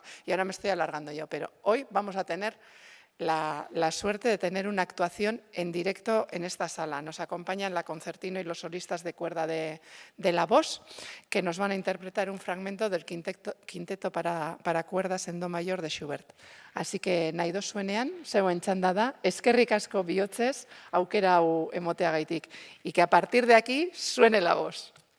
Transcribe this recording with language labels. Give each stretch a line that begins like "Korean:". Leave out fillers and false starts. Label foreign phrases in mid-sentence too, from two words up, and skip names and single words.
Spanish: Y ahora me estoy alargando yo, pero hoy vamos a tener la suerte de tener una actuación en directo en esta sala. Nos acompañan la concertino y los solistas de cuerda de la voz, que nos van a interpretar un fragmento del quinteto para cuerdas en do mayor de Schubert. Así que
Basque: nahi dozuenean, zeuen txanda da, eskerrik asko bihotzez, aukera hau emoteagaitik.
Spanish: Y que a partir de aquí suene la voz.